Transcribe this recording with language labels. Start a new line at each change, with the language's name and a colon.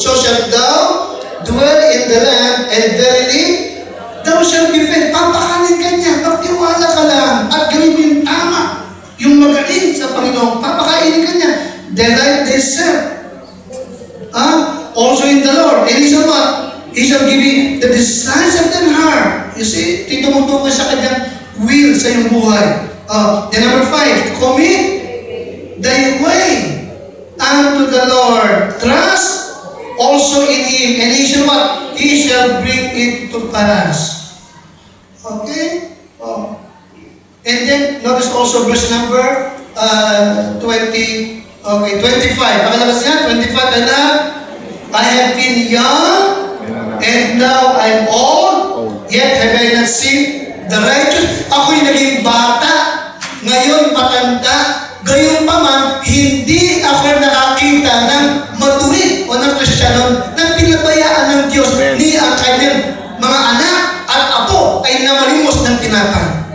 English: So shalt thou dwell in the land, and verily thou shalt be fed.
Filipino: Papakanin ka niya. Magtiwala ka lang. At gawin mo yung tama. Yung magaling sa Panginoon. Papakainin ka niya.
English: Delight thyself. Also in the Lord. And He shall what? He shall give you the desires of thy heart. You see?
Filipino: Tumutukoy sa kanyang will sa iyong buhay.
English: Then number 5. Commit thy way unto the Lord. Trust also in Him. And He shall what? He shall bring it to pass. Okay? And then, notice also verse number 20. Okay, 25.
Filipino: Pakalabas niya, 25.
English: I have been young, and now I am old, yet have I not seen the righteous.
Filipino: Ako'y naging bata, ngayon matanda, gayon pa man, hindi ako nakakita ng matuwid o ng Kristiyano na pinabayaan ng Diyos ni ang kanyang mga anak at apo ay namalimos ng tinapay.